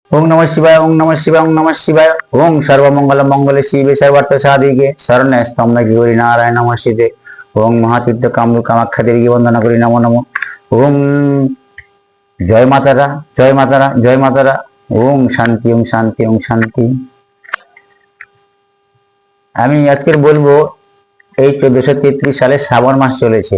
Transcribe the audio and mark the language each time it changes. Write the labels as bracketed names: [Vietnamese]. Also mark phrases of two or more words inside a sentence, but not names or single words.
[Sanskrit] ওং নমঃ শিবায়, ওং নমঃ শিবায়, ওং নমঃ শিবায়। ওং সর্বমঙ্গল মঙ্গলে শিবে সর্বার্থ সাধিকে শরণ্যে স্তম্ভে গৌরী নারায়ণ নমস্তে। [Bangla] ওং মহাতীর্থ কামরূপ কামাখ্যা দেবীকে বন্দনা করি, [Sanskrit] নমো নমো। ওং জয় মাতারা, জয় মাতারা, জয় মাতারা। ওং শান্তি, ওং শান্তি, ওং শান্তি। [Bangla] আমি আজকের বলবো এই 1433 সালে শ্রাবণ মাস চলেছে।